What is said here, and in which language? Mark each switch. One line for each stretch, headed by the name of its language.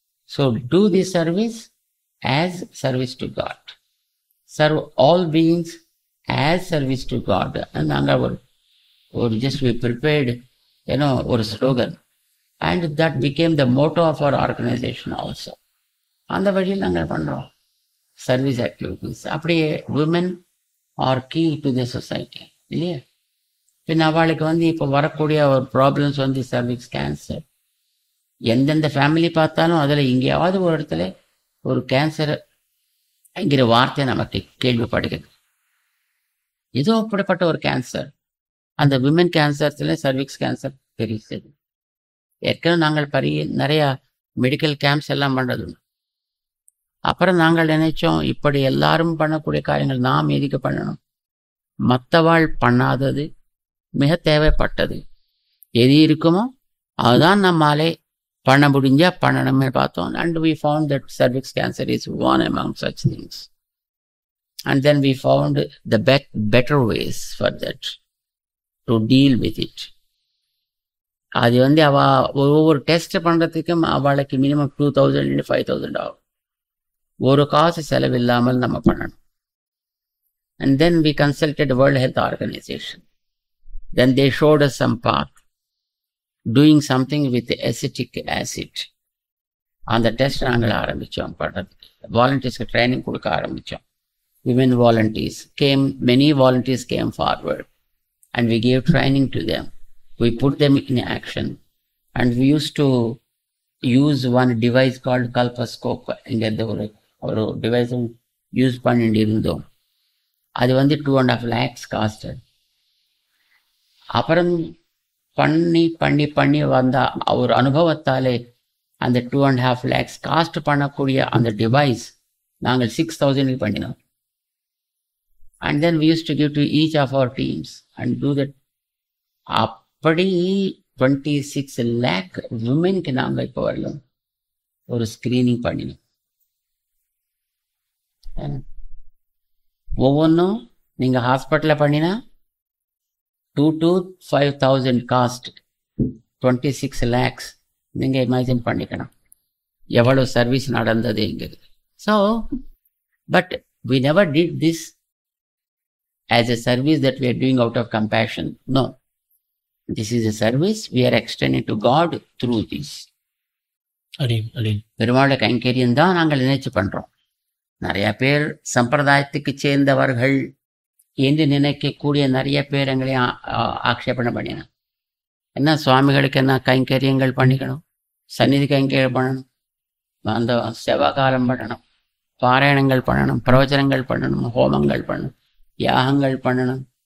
English: So do this service as service to God. Serve all beings as service to God. And just we prepared, or slogan, and that became the motto of our organization also.
Tamil: அந்த வழியில் நாங்கள் பண்ணுறோம் service activities. அப்படியே
English: women are key to the society
Tamil: இல்லையா? பின் அவளுக்கு இப்போ வரக்கூடிய ஒரு ப்ராப்ளம்ஸ் சர்விக்ஸ் கேன்சர். எந்தெந்த ஃபேமிலி பார்த்தாலும் அதில் எங்கேயாவது ஒரு இடத்துல ஒரு கேன்சர் என்கிற வார்த்தை நமக்கு கேள்விப்படுகிறது. ஏதோ அப்படிப்பட்ட ஒரு கேன்சர், அந்த விமன் கேன்சர்ஸில் சர்விக்ஸ் கேன்சர் தெரியுது. ஏற்கனவே நாங்கள் நிறையா மெடிக்கல் கேம்ப்ஸ் எல்லாம் பண்ணுறது. அப்புறம் நாங்கள் நினைச்சோம், இப்படி எல்லாரும் பண்ணக்கூடிய காரியங்கள் நாம் எதுக்கு பண்ணணும்? மற்றவாள் பண்ணாதது மிக தேவைப்பட்டது எது இருக்குமோ அதுதான் நம்மாலே பண்ண முடிஞ்சா பண்ணணும்னு பார்த்தோம்.
English: And we found that cervix cancer is one among such things. And then we found the better ways for that to deal with it.
Tamil: அது ஒவ்வொரு டெஸ்ட் பண்ணுறதுக்கும் அவளுக்கு மினிமம் 2000 5,000 ஆகும். ஒரு காசு செலவில்லாமல் நம்ம பண்ணணும்.
English: And then we consulted World Health Organization. Then they showed us some path, doing something with acetic acid.
Tamil: அந்த டெஸ்ட் நாங்கள் ஆரம்பித்தோம் பண்ணுறதுக்கு. வாலண்டியர்ஸ்க்கு ட்ரைனிங் கொடுக்க ஆரம்பித்தோம்.
English: Women volunteers came, many volunteers came forward and we gave training to them. We put them in action and we used to use one device called Kalpascope.
Tamil: இங்கே ஒரு டிவைஸும் use பண்ணிட்டு இருந்தோம். அது 2.5 lakhs காஸ்ட். அப்புறம் பண்ணி பண்ணி பண்ணி வந்த ஒரு அனுபவத்தாலே அந்த 2.5 lakhs காஸ்ட் பண்ணக்கூடிய அந்த டிவைஸ் நாங்கள் 6,000 பண்ணினோம்.
English: And then we used to give to each of our teams and do that.
Tamil: அப்படி 26 lakh womenக்கு நாங்கள் இப்போ வரலாம் ஒரு ஸ்கிரீனிங் பண்ணினோம். ஒவ்வொன்றும் நீங்கள் ஹாஸ்பிட்டலில் பண்ணினா 2,000 to 5,000 காஸ்ட், 26 lakhs. நீங்கள் இமேஜின் பண்ணிக்கணும் எவ்வளோ service நடந்ததுங்கிறது.
English: So but we never did this as a service that we are doing out of compassion. No, this is a service we are extending to God through this.
Tamil: பெருமாளை கைங்கரியம் தான் நாங்கள் நினைச்சு பண்ணுறோம். நிறைய பேர் சம்பிரதாயத்துக்கு சேர்ந்தவர்கள் என்று நினைக்கக்கூடிய நிறைய பேர் எங்களை ஆக்ஷேபனை பண்ணினோம். என்ன சுவாமிகளுக்கு என்ன கைங்கரியங்கள் பண்ணிக்கணும், சந்நிதி கைங்கரியம் பண்ணணும், அந்த செவகாலம் பண்ணணும், பாராயணங்கள் பண்ணணும், பிரவச்சனங்கள் பண்ணணும், ஹோமங்கள் பண்ணணும், யாகங்கள் பண்ணணும்.